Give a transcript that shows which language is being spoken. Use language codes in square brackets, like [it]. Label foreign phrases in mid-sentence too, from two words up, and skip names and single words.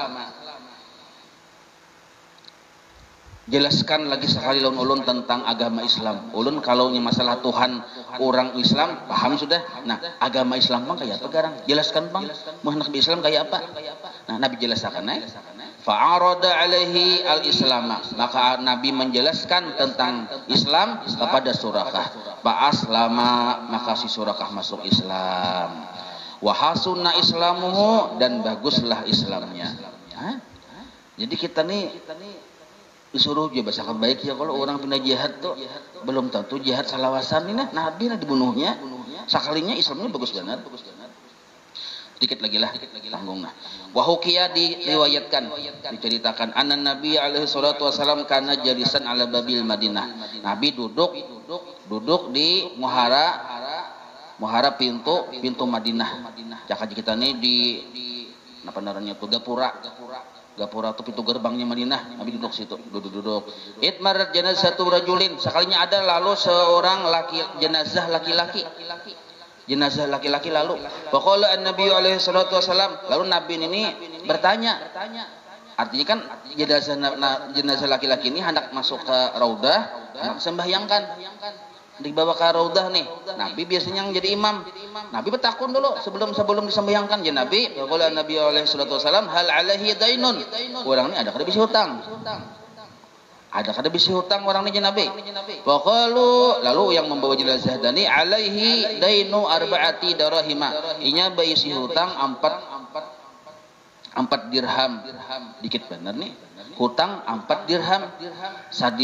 [bjn] Jelaskan lagi sekali lawan ulun tentang agama Islam. Ulun kalau masalah Tuhan orang Islam paham sudah. Nah, agama Islam bang kayak apa garang? Jelaskan bang. Muhammad Islam kayak apa? Nah, Nabi jelaskan [ar] فعرض عليه الإسلام, [bjn] maka Nabi menjelaskan tentang Islam kepada Surakah. Fa'aslama, maka si Surakah masuk Islam. [ar] وحسن إسلامه, [bjn] dan baguslah Islamnya. Jadi kita nih disuruh juga bahasakan baik ya, kalau orang pindah jihad tuh belum tentu jihad salawasan ini nah, Nabi nah dibunuhnya sekalinya Islamnya bagus banget. Dikit lagi lah tanggung nah. [ar] وحكي [bjn] diriwayatkan, diceritakan [ar] أن النبي عليه الصلاة والسلام كان جالسا على باب المدينة. [bjn] Nabi duduk di muhara pintu Madinah. Cakap kita nih di apa namanya tuh Gapura itu pintu gerbangnya Madinah. Nabi duduk situ, duduk. [ar] إذ مرت جنازة رجل, [bjn] sekalinya ada lalu seorang jenazah laki-laki lalu. [ar] فقال النبي عليه الصلاة والسلام, [bjn] lalu Nabi ini bertanya. Artinya kan jenazah laki-laki ini hendak masuk ke raudah, hendak sembahyangkan. Dibawa ke raudah nih. Nabi biasanya yang jadi imam. Nabi bertakun dulu sebelum disembahyangkan ya Nabi. [ar] قال النبي عليه الصلاة والسلام هل عليه دين. [bjn] Orang ini ada kada bisi hutang. Ada kada bisi hutang orang ini ya Nabi. Faqalu, lalu yang membawa jenazah tadi, [ar] عليه دين أربعة دراهم. [bjn] Inya baisi hutang 4 dirham. Dikit benar nih. Hutang 4 dirham.